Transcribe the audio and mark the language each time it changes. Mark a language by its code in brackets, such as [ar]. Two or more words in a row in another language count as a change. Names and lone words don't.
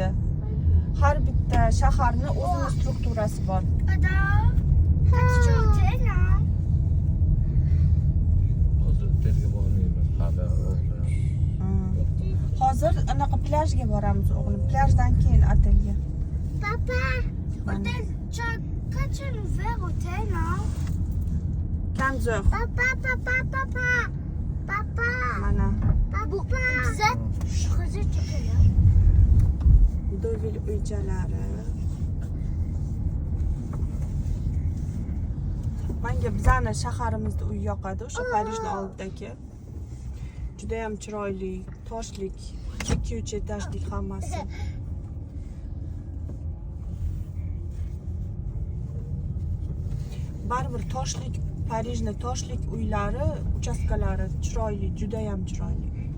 [uz] Har bitta shaharning o'zining strukturasi bor. Hozir anaqa plyajga boramiz o'g'lim. Plyajdan keyin otelga. [fr] Papa, hôtel, tu as ouvert hôtel, non? 15 heures. Papa. [uz] Mana [fr] Papa. Vous êtes choisi de quelle heure? [uz] Deauville uychalari. Menga bizani shaharimizda uy yoqadi, o'sha Parijning oldidagi. Juda ham chiroyli, toshlik, 2-3 etajlik hammasi. Baribir toshlik, Parijning toshlik uylari, uchastkalari chiroyli, juda ham chiroyli.